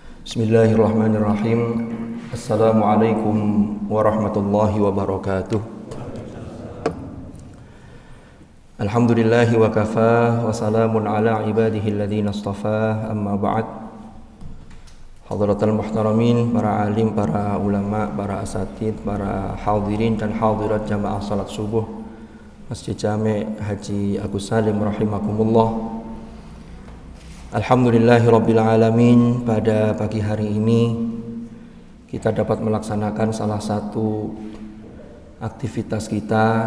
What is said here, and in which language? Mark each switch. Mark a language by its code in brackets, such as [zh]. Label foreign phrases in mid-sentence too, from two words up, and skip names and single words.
[ar] بسم الله الرحمن الرحيم. السلام عليكم ورحمة الله وبركاته. الحمد لله وكفى وسلام على عباده الذين اصطفى، أما بعد. حضرات المحترمين, [id] para alim, para ulama, para asatid, para hadirin dan hadirat jamaah salat subuh Masjid Jami' Haji Agus Salim rahimakumullah. [ar] الحمد لله رب العالمين, [id] pada pagi hari ini kita dapat melaksanakan salah satu aktivitas kita.